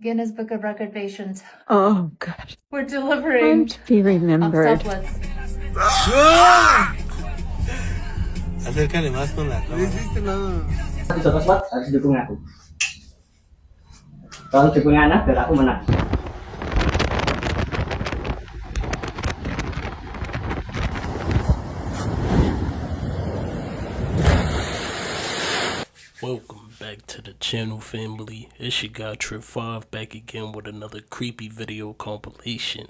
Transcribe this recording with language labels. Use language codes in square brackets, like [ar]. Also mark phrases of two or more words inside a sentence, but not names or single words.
[en] Guinness Book of Record patients. Oh, God. We're delivering to be remembered. Tablets. [es] Acércale más con la cámara. [id] Sobat harus dukung aku. Tolong dukung anak biar aku menang. [en] Welcome back to the channel, family. It's your guy Trip5 back again with another creepy video compilation.